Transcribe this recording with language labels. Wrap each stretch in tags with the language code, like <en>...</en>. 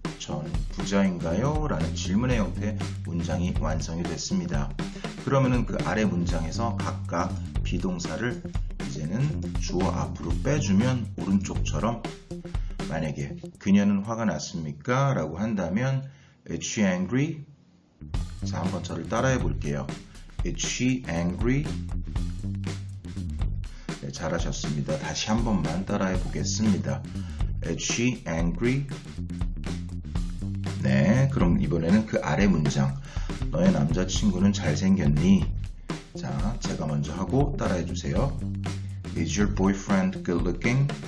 <ko>저는 부자인가요? 라는 질문의 형태 문장이 완성이 됐습니다. 그러면은 그 아래 문장에서 각각 비동사를 이제는 주어 앞으로 빼주면 오른쪽처럼 만약에 그녀는 화가 났습니까? 라고 한다면</ko> <en>Is she angry?</en> <ko>자, 한번 저를 따라해 볼게요.</ko> <en>Is she angry?</en> <ko>네, 잘하셨습니다. 다시 한 번만 따라해 보겠습니다.</ko> <en>Is she angry?</en> <ko>네, 그럼 이번에는 그 아래 문장. 너의 남자친구는 잘생겼니? 자, 제가 먼저 하고 따라해 주세요.</ko> <en>Is your boyfriend good looking?</en>